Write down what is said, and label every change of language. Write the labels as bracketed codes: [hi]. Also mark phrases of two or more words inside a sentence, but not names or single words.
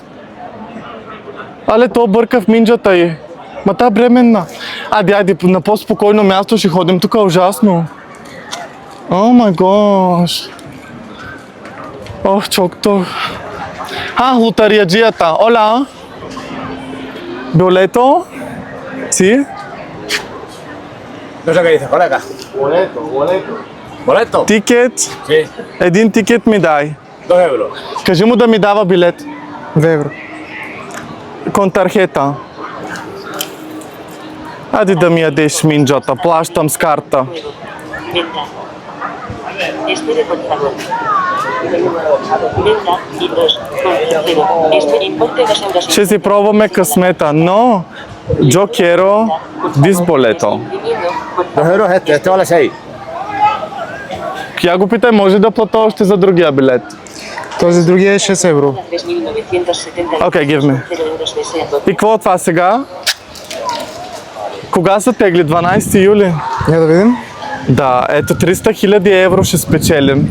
[bg] Але то бърка в минджата й. Ма та бременна. Айде, на по-спокойно място ще ходим. Тук е ужасно. [en] Oh my gosh. [bg] Ох, чокто. Лотариаджията. Ола. [es] Boleto. ¿Sí? No sé qué dice, colega. ¿Boleto? [bg] Тикет. Sí, Един тикет ми дай. [es] 2 euros. [bg] Кажи му да ми дава билет. 2 евро. [es] Con tarjeta. [bg] Айде да ми ядеш минджата. Плащам с карта. [es] Venta. Espere, por favor. Venta y 2 con 0. Este importe 2 euros. [bg] Ще си пробваме късмета, но [es] yo quiero this boleto. 2 euros este vale 6. [bg] Я го питай, може да плата още за другия билет. Този другия е 6 евро. 3.970. Окей, [en] give me. [es] 0 euros desea. [bg] И какво е това сега? Кога са тегли? 12 юли? Я да видим. Да, ето 300 000 евро ще спечелим.